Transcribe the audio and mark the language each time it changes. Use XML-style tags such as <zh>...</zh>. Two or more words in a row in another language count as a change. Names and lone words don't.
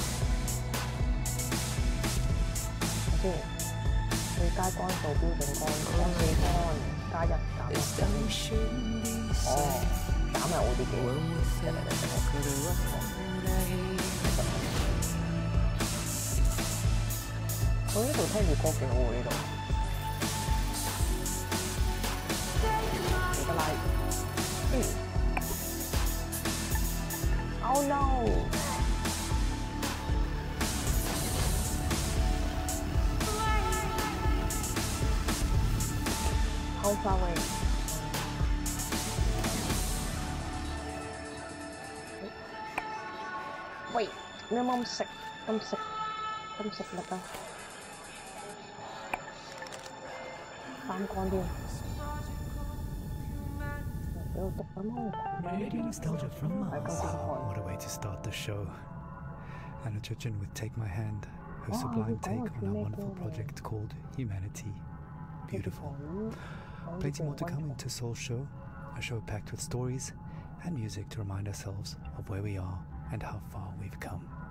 <yue>先，最佳桿數標準桿4桿加1減1。減係好啲嘅。我呢度聽住歌幾好喎呢度。幾多 like？</yue> <en>Oh no！ How far away？</en> <yue>喂，你有冇咁食？咁食力啊！三乾添。俾我讀緊咯。</yue> <en>Radio nostalgia from Mars. What a way to start the show. Anna Chuchin would take my hand, her sublime take on our wonderful project called Humanity. Beautiful. Plenty more to come into Soul's show, a show packed with stories and music to remind ourselves of where we are and how far we've come.</en>